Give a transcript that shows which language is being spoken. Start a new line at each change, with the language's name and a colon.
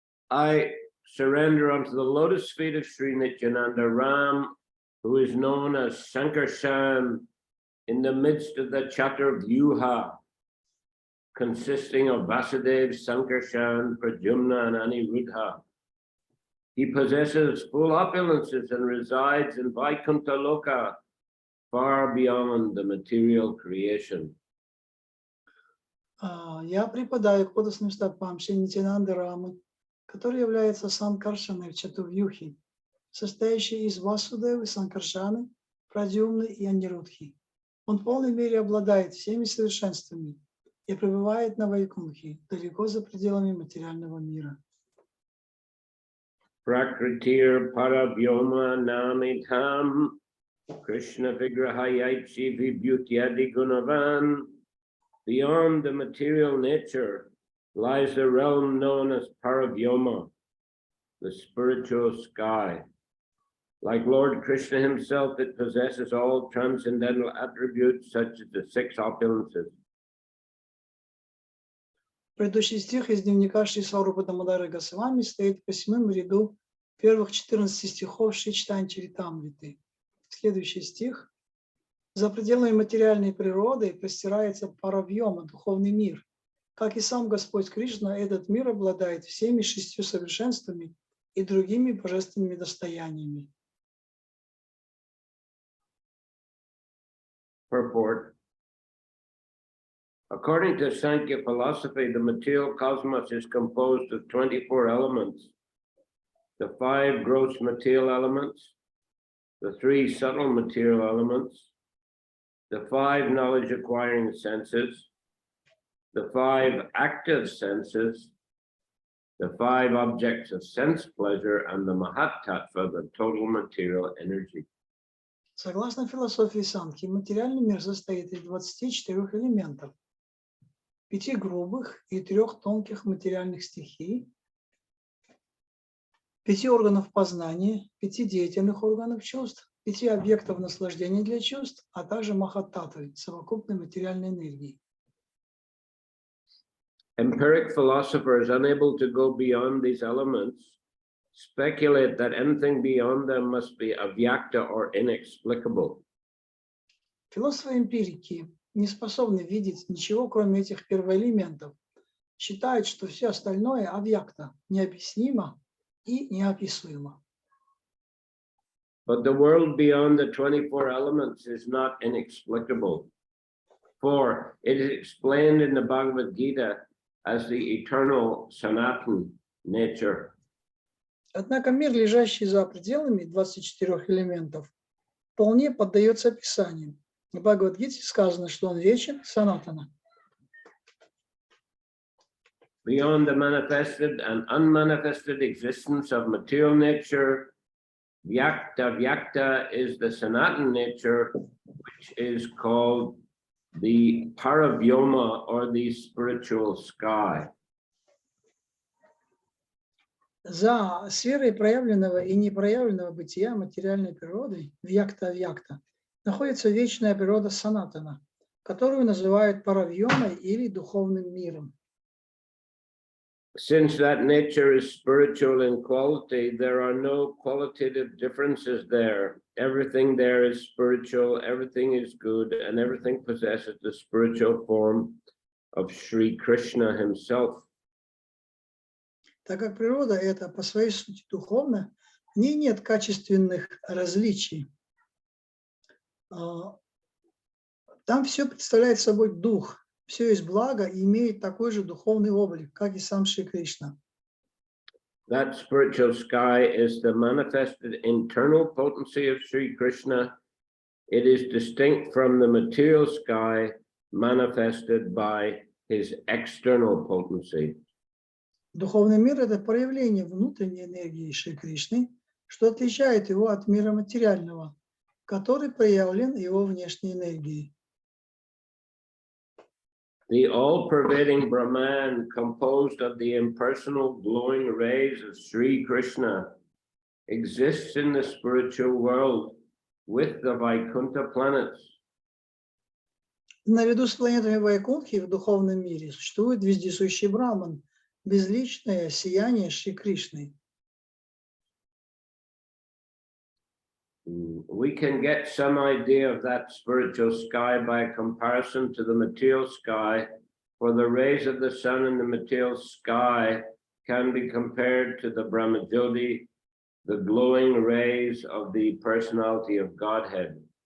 English: I surrender unto the lotus feet of Sri Nityananda Ram, who is known as Sankarshan, in the midst of the Chaturvyuha, consisting of Vasudev, Sankarshan, Pradyumna, and Aniruddha. He possesses full opulences and resides in Vaikuntha Loka, far beyond the material creation.
Russian: Я преподаю к подостным стопам Шри Нитьянанды Рамы, который является Санкаршаной в Чатурвьюхе, состоящей из Васудевы, Санкаршаны, Прадьюмны и Анирудхи. Он в полной мере обладает всеми совершенствами и пребывает на Вайкунхе, далеко за пределами материального мира.
Sanskrit: Prakritir Paravyoma Namitham Krishna Vigrahayaichi Vibhutyadi Gunavan.
English: Beyond the material nature lies the realm known as Paravyoma, the spiritual sky. Like Lord Krishna himself, it possesses all transcendental attributes such as the 6 opulences.
Russian: Предыдущий стих из дневника Шри Сварупа Дамодара Госвами стоит в 8 ряду первых 14 стихов Шри Чайтаньи. Следующий стих. За пределами материальной природы простирается Паравьома, духовный мир. Как и сам Господь Кришна, этот мир обладает всеми 6 совершенствами и другими божественными достояниями.
English: Purport. According to Sankhya philosophy, the material cosmos is composed of 24 elements, the 5 gross material elements, the 3 subtle material elements, the 5 knowledge acquiring senses, the 5 active senses, the 5 objects of sense pleasure, and the Mahat Tattva, the total material energy.
Russian: Согласно философии Санхи, материальный мир состоит из 24 элементов, 5 грубых и 3 тонких материальных стихий, 5 органов познания, 5 деятельных органов чувств, 5 объектов наслаждения для чувств, а также махаттатвы, совокупной материальной энергии.
English: Empiric philosophers, unable to go beyond these elements, speculate that anything beyond them must be avyakta or inexplicable.
Russian: Философы-эмпирики, не способны видеть ничего, кроме этих первоэлементов, считают, что все остальное авьякта, необъяснимо и неописуемо.
English: But the world beyond the 24 elements is not inexplicable. For it is explained in the Bhagavad Gita as the eternal Sanatan nature.
Russian: Однако мир, лежащий за пределами 24 элементов, вполне поддается описанию. В Бхагавад-гите сказано, что он вечен, санатана.
English: Beyond the manifested and unmanifested existence of material nature, Vyakta is the Sanatan nature, which is called the Paravyoma, or the spiritual sky.
Russian: За сферой проявленного и непроявленного бытия материальной природы, вьякта, находится вечная природа санатана, которую называют паравьомой или духовным миром.
English: Since that nature is spiritual in quality, there are no qualitative differences there. Everything there is spiritual, everything is good, and everything possesses the spiritual form of Sri Krishna himself.
Russian: Так как природа эта по своей сути духовна, в ней нет качественных различий. Там все представляет собой дух, все есть благо и имеет такой же духовный облик, как и сам Шри Кришна.
English: That spiritual sky is the manifested internal potency of Sri Krishna. It is distinct from the material sky manifested by his external potency.
Russian: Духовный мир – это проявление внутренней энергии Шри Кришны, что отличает его от мира материального, который проявлен его внешней энергией.
English: The all-pervading Brahman, composed of the impersonal glowing rays of Sri Krishna, exists in the spiritual world with the Vaikuntha planets.
Russian: Наряду с планетами Вайкунтхи в духовном мире существует вездесущий Браман, безличное сияние Шри Кришны.
English: We can get some idea of that spiritual sky by comparison to the material sky, for the rays of the sun in the material sky can be compared to the Brahmajyoti, the glowing rays of the personality of Godhead.